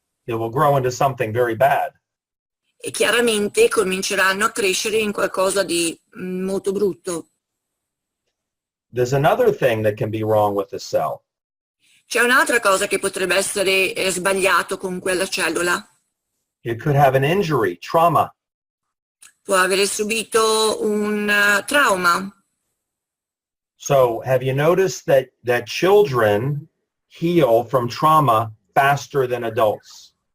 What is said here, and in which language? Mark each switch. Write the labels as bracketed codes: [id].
[en] It will grow into something very bad. [it] E chiaramente cominceranno a crescere in qualcosa di molto brutto. [en] There's another thing that can be wrong with the cell. [it] C'è un'altra cosa che potrebbe essere sbagliato con quella cellula. [en] It could have an injury, trauma. [it] Può avere subito un trauma. [en] So have you noticed that children heal from trauma faster than adults?